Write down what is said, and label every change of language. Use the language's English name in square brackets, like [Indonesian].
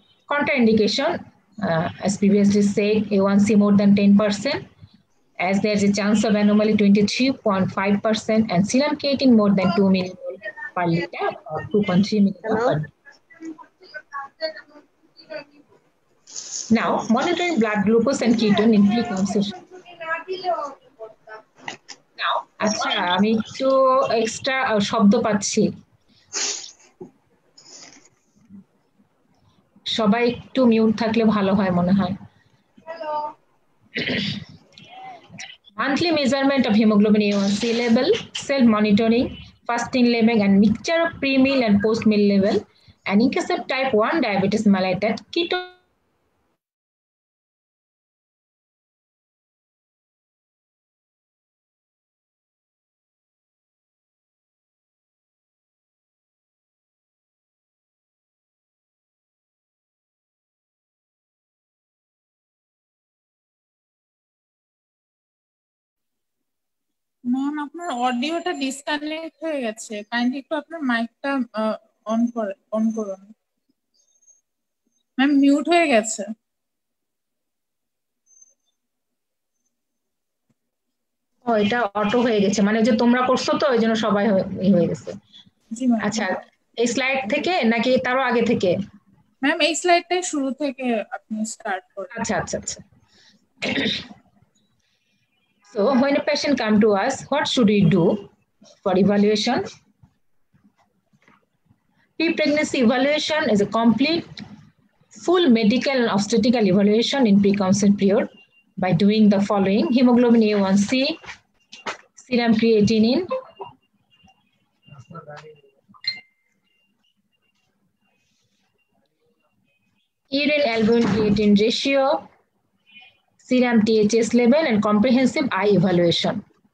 [English] Contraindication, as previously said, A1C more than 10%, as there's a chance of anomaly 23.5% and serum creatine more than 2 millimole per liter or 2.3 millimole per liter. Now, monitoring blood glucose and ketone in pre-conception. [Bangla] Now, আচ্ছা আমি একটু extra শব্দ পাচ্ছি, সবাই একটু mute থাকলে ভালো হয় মনে হয়। [English] Monthly measurement of hemoglobin A1C level, self-monitoring, fasting level, and mixture of pre-meal and post-meal level. And in case of type 1 diabetes mellitus, keto [Bangla] ma'am আপনার অডিওটা ডিসকানেক্ট হয়ে গেছে, কাইন্ডলি একটু আপনার মাইকটা অন করুন। ম্যাম মিউট হয়ে গেছে। ও এটা অটো হয়ে গেছে, মানে যে তোমরা করছো তো ওই জন্য সবাই হয়ে গেছে। জি ম্যাম। আচ্ছা, এই স্লাইড থেকে নাকি তারও আগে থেকে? ম্যাম এই স্লাইডটাই শুরু থেকে আপনি স্টার্ট করুন। আচ্ছা। [English] So when a patient comes to us, what should we do for evaluation? Pre-pregnancy evaluation is a complete, full medical and obstetrical evaluation in preconception period by doing the following: hemoglobin A1C, serum creatinine, urine albumin creatine ratio, serum THS level, and comprehensive eye evaluation.